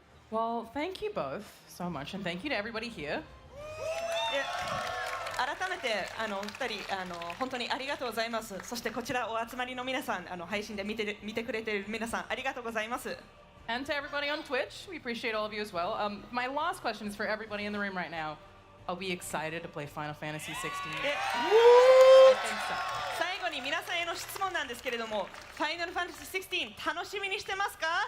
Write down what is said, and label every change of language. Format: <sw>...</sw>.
<en>Well, thank you both so much, and thank you to everybody here.</en> <ja>で改めて2人本当にありがとうございます。そしてこちらお集まりの皆さん、配信で見てくれている皆さんありがとうございます。</ja> <en>And to everybody on Twitch, we appreciate all of you as well. My last question is for everybody in the room right now. Are we excited to play Final Fantasy XVI? I think so.</en> <ja>最後に皆さんへの質問なんですけれども、ファイナルファンタジー16楽しみにしてますか？</ja>